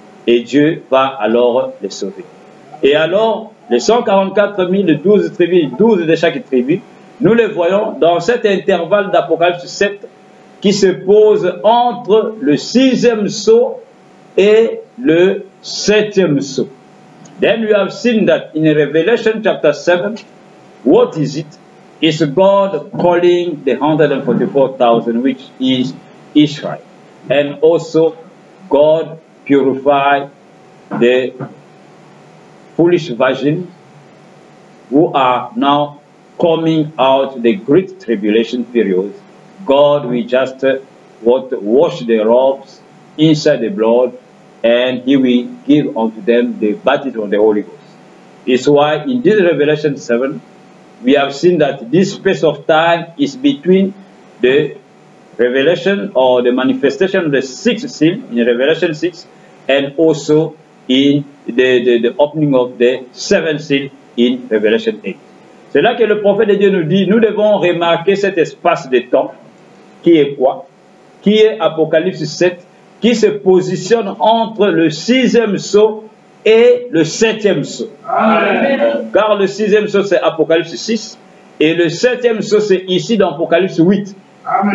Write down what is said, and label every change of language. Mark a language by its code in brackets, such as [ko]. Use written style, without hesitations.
[fr] Et Dieu va alors les sauver. Et alors, les 144 000, 12 tribus, 12 de chaque tribu, nous les voyons dans cet intervalle d'Apocalypse 7 qui se pose entre le sixième sceau et le septième sceau. [en] Then we have seen that in Revelation chapter 7, what is it? Is God calling the 144,000, which is Israel. And also, God purified the foolish virgins who are now coming out the great tribulation period. God will just wash their robes inside the blood, and He will give unto them the baptism of the Holy Ghost. It's why in this Revelation 7, we have seen that this space of time is between the revelation or the manifestation of the sixth seal in Revelation 6 and also in the opening of the seventh seal in Revelation 8. [fr] C'est là que le prophète de Dieu nous dit, nous devons remarquer cet espace de temps qui est quoi? Qui est Apocalypse 7, qui se positionne entre le sixième sceau et le septième sceau. Amen. Car le sixième sceau c'est Apocalypse 6 et le septième sceau c'est ici dans Apocalypse 8. Amen.